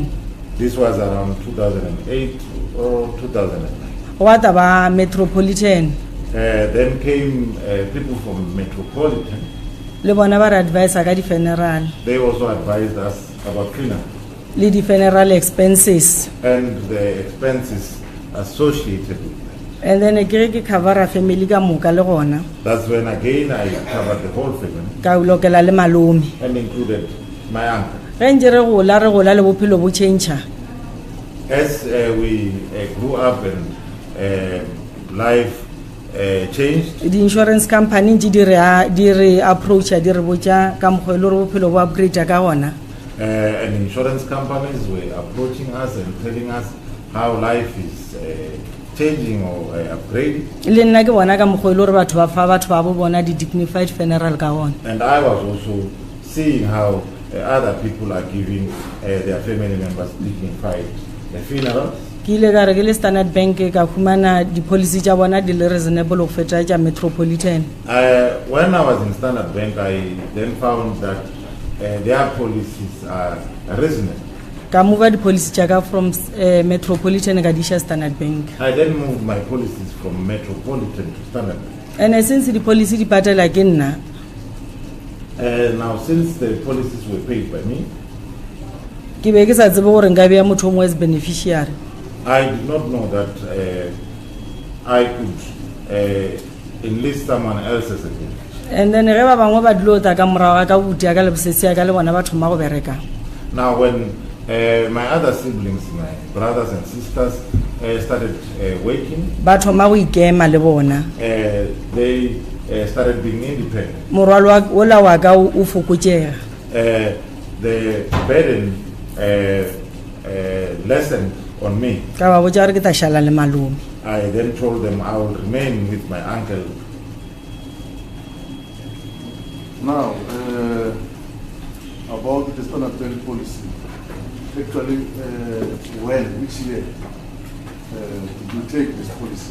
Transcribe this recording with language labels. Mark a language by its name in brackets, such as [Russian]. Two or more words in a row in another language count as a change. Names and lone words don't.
[English] This was around 2008 or 2009. [Northern Sotho] wa taba metropolitan [English] Then came people from Metropolitan. [Northern Sotho] le bona ba re advisa ka di-funeral [English] They also advised us about cleanup [Northern Sotho] le di-funeral expenses, [English] and the expenses associated with them. and then [Northern Sotho] ke ge ke covera family ka moka le gona [English] That's when again I covered the whole family [Northern Sotho] ka lokela le malome. [English] and included my uncle. [Northern Sotho] Ge ntse re gola le bophelo bo changea, [English] As we grew up and life changed, di-insurance company [Northern Sotho] ntse di re approacha di re botša ka mokgwa e le gore bophelo bo upgrade ka gona. [English] and insurance companies were approaching us and telling us how life is changing or upgrading. [Northern Sotho] Le nna ke bona ka mokgwa e le gore batho ba fa batho ba bo bona [English] di-dignified funeral [Northern Sotho] ka gona. [English] And I was also seeing how other people are giving their family members dignified funerals. [Northern Sotho] Ke ile ka re ke le Standard Bank ka humana di-policy tša bona di le reasonable go feta tša Metropolitan. [English] When I was in Standard Bank, I then found that their policies are reasonable. [Northern Sotho] Ka move di-policy tša ka from Metropolitan ka di iša Standard Bank. [English] I then moved my policies from Metropolitan to Standard Bank. And since [Northern Sotho] di-policy di patela ke nna, [English] Now, since the policies were paid by me, [Northern Sotho] ke be ke sa tsebe gore nka beya motho o mongwe [English] as beneficiary. I did not know that I could enlist someone else as a beneficiary. And then [Northern Sotho] ge ba bangwe ba dilo ta ka morago ka buti ya ka le bosesi ya ka le bona ba thoma go bereka. [English] Now, when my other siblings, my brothers and sisters, started working, [Northern Sotho] Ba thoma go ikema le bona. [English] they started being independent. [Northern Sotho] Morwalo ola wa ka o fokotšega. [English] The burden lessened on me. [Northern Sotho] Ka ba botša gore ke tla šala le malome. [English] I then told them I will remain with my uncle. Now, about the Standard Bank policy. Actually, which year did you take this policy?